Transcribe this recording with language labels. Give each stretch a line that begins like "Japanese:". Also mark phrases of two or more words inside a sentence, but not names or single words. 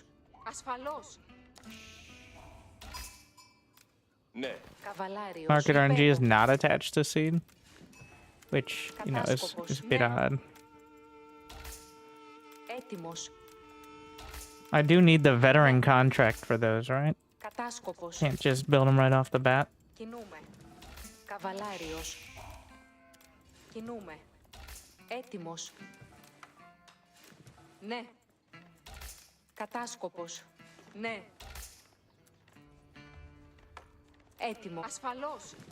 Greek: Ασφαλώς. Ναι. Καβαλάριος.
English: Market RNG is
Greek: Υπέβω.
English: not attached to seed, which you know is a bit odd.
Greek: Έτοιμος.
English: I do need the veteran contract for those, right?
Greek: Κατάσκοπος.
English: Can't just build them right off the bat.
Greek: Κινούμε. Καβαλάριος. Κινούμε. Έτοιμος. Ναι. Κατάσκοπος. Ναι. Έτοιμο. Ασφαλώς.